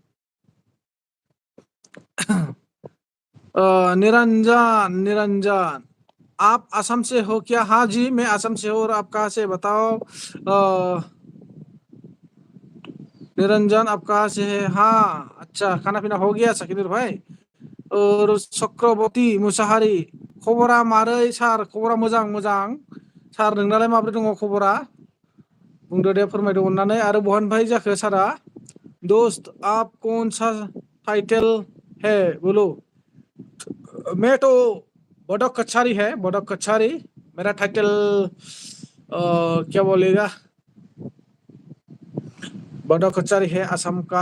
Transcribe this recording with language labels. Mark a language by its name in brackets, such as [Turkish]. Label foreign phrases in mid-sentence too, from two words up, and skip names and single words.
[Hindi] निरंजन निरंजन, आप असम से हो क्या? हाँ जी मैं असम से हूँ। और आप कहाँ से बताओ? निरंजन आप कहाँ से है? हाँ अच्छा, खाना पीना हो गया सकीनुर भाई? [Bodo] और चक्रवर्ती मुसाहारी, खबरा मारै सार? खबरा मोजां मोजां सार। नोंनालाय माब्रै दङ खबरा? बुंदो दे, फोरमायदो अननानै। आरो बहानिफ्राय जाखो सारा? [Hindi] दोस्त आप कौन सा टाइटल है बोलो? मैं तो बड़क कछारी है, बड़क कछारी मेरा टाइटल। क्या बोलेगा, बड़क कछारी है असम का।